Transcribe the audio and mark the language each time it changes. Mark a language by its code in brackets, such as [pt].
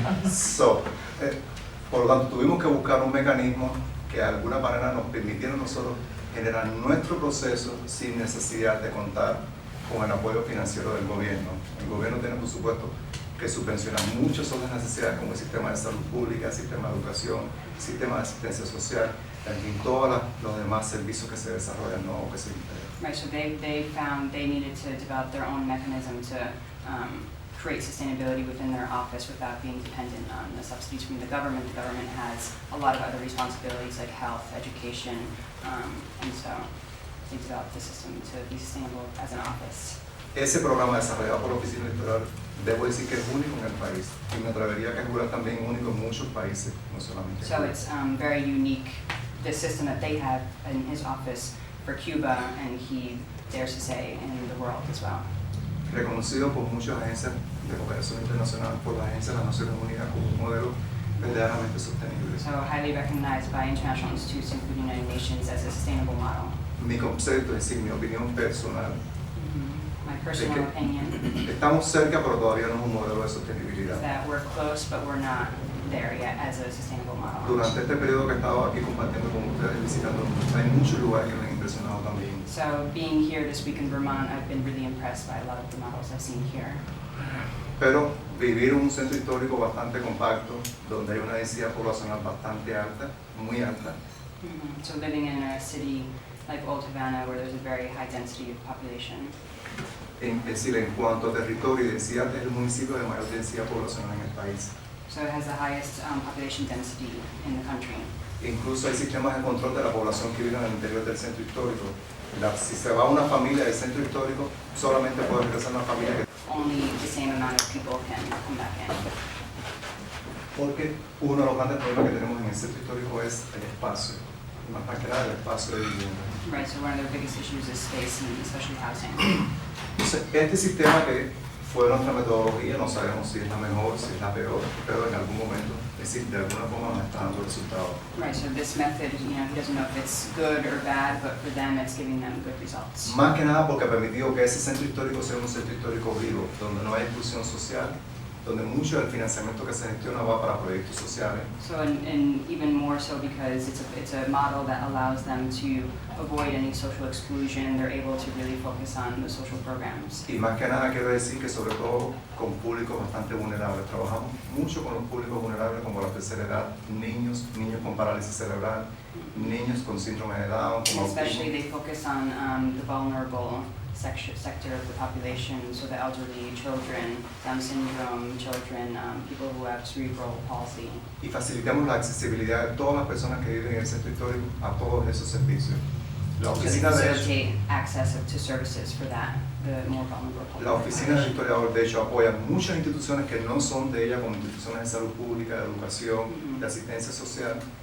[es] So, por lo tanto, tuvimos que buscar un mecanismo que de alguna manera nos permitiera a nosotros generar nuestro proceso sin necesidad de contar con el apoyo financiero del gobierno. El gobierno tiene, por supuesto, que subvencionar muchas otras necesidades como el sistema de salud pública, el sistema de educación, el sistema de asistencia social, en fin, todos los demás servicios que se desarrollan, ¿no? O que se [en] Right, so they found they needed to develop their own mechanism to create sustainability within their office without being dependent on the subsidies from the government. The government has a lot of other responsibilities like health, education, and so they developed the system to be sustainable as an office. [es] Ese programa desarrollado por la Oficina Electoral, debo decir que es único en el país y me atrevería a calcular también único en muchos países, no solamente en [en] So [es] Cuba. [en] it's very unique, the system that they have in his office for Cuba, and he dares to say in the world as well. [es] Reconocido por muchas agencias de cooperación internacional, por las agencias de las Naciones Unidas como un modelo verdaderamente sostenible. [en] So highly recognized by international institutes, including the United Nations, as a sustainable model. [es] Mi concepto, es decir, mi opinión personal, [en] My personal opinion [es] estamos cerca pero todavía no es un modelo de sostenibilidad. [en] is that we're close, but we're not there yet as a sustainable model. [es] Durante este periodo que he estado aquí compartiendo con ustedes, visitando, hay muchos lugares que me han impresionado también. [en] So being here this week in Vermont, I've been really impressed by a lot of the models I've seen here. [es] Pero vivir en un centro histórico bastante compacto, donde hay una densidad poblacional bastante alta, muy alta, [en] So living in a city like Old Havana, where there's a very high density of population. [es] es decir, en cuanto a territorio y densidad, es el municipio de mayor densidad poblacional en el país. [en] So it has the highest population density in the country. [es] Incluso hay sistemas de control de la población que vive en el interior del centro histórico. Si se va una familia del centro histórico, solamente puede regresar una familia que... [en] Only the same amount of people can come back in. [es] Porque uno de los grandes problemas que tenemos en el centro histórico es el espacio, más que nada el espacio de vivienda. [en] Right, so one of their biggest issues is space and especially housing. [es] Entonces, este sistema que fue nuestra metodología, no sabemos si es la mejor, si es la peor, pero en algún momento, es decir, de alguna forma nos está dando resultados. [en] Right, so this method, he doesn't know if it's good or bad, but for them it's giving them good results. [es] Más que nada porque ha permitido que ese centro histórico sea un centro histórico vivo, donde no hay exclusión social, donde mucho del financiamiento que se gestiona va para proyectos sociales. [en] So, and even more so because it's a model that allows them to avoid any social exclusion. They're able to really focus on the social programs. [es] Y más que nada quiero decir que sobre todo con públicos bastante vulnerables. Trabajamos mucho con los públicos vulnerables como la tercera edad, niños con parálisis cerebral, niños con síndrome de Down, [en] And [es] con [en] especially [es] autismo. [en] they focus on the vulnerable sector of the population, so the elderly, children, Down syndrome, children, people who have cerebral palsy. [es] Y facilitamos la accesibilidad de todas las personas que viven en el centro histórico a todos esos servicios. La [en] To [es] oficina de hecho, [en] facilitate access to services for that, the more vulnerable [es] la oficina del historiador de hecho apoya muchas instituciones que no son de ella, como instituciones de salud pública, de educación, de asistencia social.